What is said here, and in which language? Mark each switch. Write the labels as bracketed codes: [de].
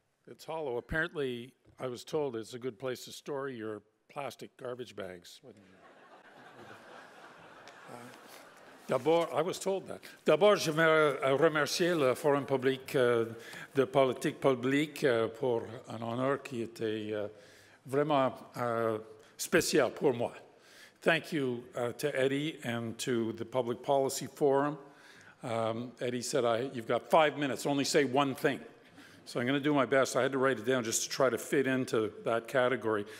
[en] It's hollow. Apparently, I was told it's a good place to store your plastic garbage bags. D'abord, I was told that. [fr] D'abord, je veux remercier le Forum public de politique publique pour un honneur qui était vraiment spécial pour moi. [en] Thank you to Eddie and to the Public Policy Forum. Eddie said, you've got 5 minutes, only say one thing. So I'm going to do my best. I had to write it down just to try to fit into that category.